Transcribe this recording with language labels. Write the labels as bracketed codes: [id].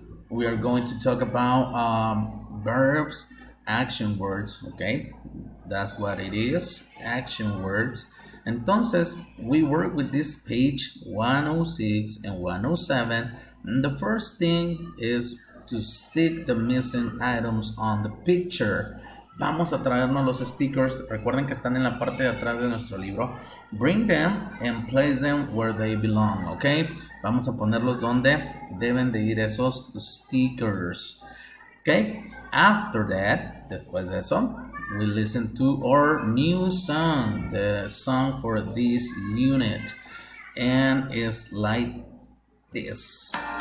[en] We are going to talk about verbs, action words, okay? That's what it is, action words. Entonces, we work with this page 106 and 107. And the first thing is to stick the missing items on the picture. [es] Vamos a traernos los stickers. Recuerden que están en la parte de atrás de nuestro libro. [en] Bring them and place them where they belong, okay? [es] Vamos a ponerlos donde deben de ir esos stickers. [en] Okay? After that, [es] después de eso, [en] we listen to our new song, the song for this unit, and it's like this.